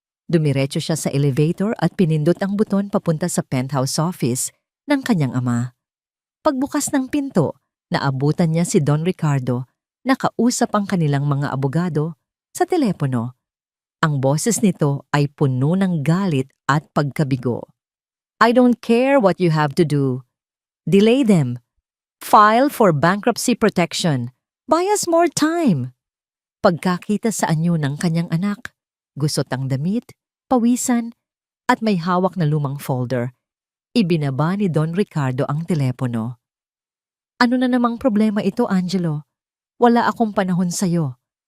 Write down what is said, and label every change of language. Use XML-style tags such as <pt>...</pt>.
<tl>Dumiretso siya sa elevator at pinindot ang buton papunta sa penthouse office ng kanyang ama. Pagbukas ng pinto, naabutan niya si Don Ricardo na kausap ang kanilang mga abogado sa telepono. Ang boses nito ay puno ng galit at pagkabigo.</tl> <en>"I don't care what you have to do. Delay them. File for bankruptcy protection. Buy us more time."</en> <tl>Pagkakita sa anyo ng kanyang anak, gusot ang damit, pawisan, at may hawak na lumang folder, ibinaba ni Don Ricardo ang telepono. "Ano na namang problema ito, Angelo? Wala akong panahon sa'yo."</tl>